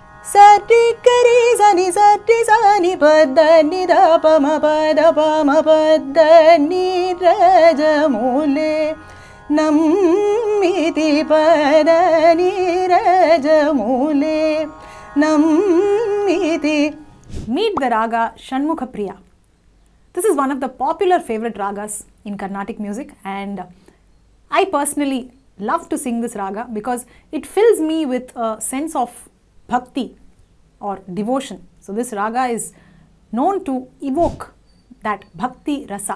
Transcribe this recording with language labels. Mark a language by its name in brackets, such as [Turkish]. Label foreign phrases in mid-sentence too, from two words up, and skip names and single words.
[English] Sati kari sani sati sani pada ni da pa ma pada ni raja mule nammiti pada ni raja mule nammiti. Meet the raga Shanmukhapriya. This is one of the popular favorite ragas in Carnatic music, and I personally love to sing this raga because it fills me with a sense of bhakti or devotion. So this raga is known to evoke that [Sanskrit] bhakti rasa.